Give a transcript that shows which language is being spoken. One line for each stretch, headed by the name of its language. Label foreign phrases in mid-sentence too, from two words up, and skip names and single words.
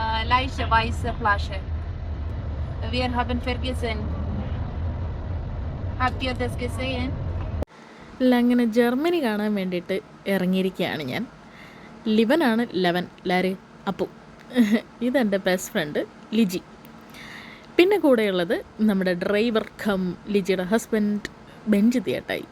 German: leichte weiße Flasche. Wir haben vergessen. Habt ihr das gesehen?
Malayalam: അങ്ങനെ ജർമ്മനി കാണാൻ വേണ്ടിയിട്ട് ഇറങ്ങിയിരിക്കുകയാണ് ഞാൻ. ലിവനാണ് ലാര് അപ്പു. ഇതെൻ്റെ
English: best friend
Malayalam: ലിജി. പിന്നെ കൂടെയുള്ളത് നമ്മുടെ
English: driver cum
Malayalam: ലിജിയുടെ ഹസ്ബൻഡ് ബെഞ്ചിത് ചേട്ടായി.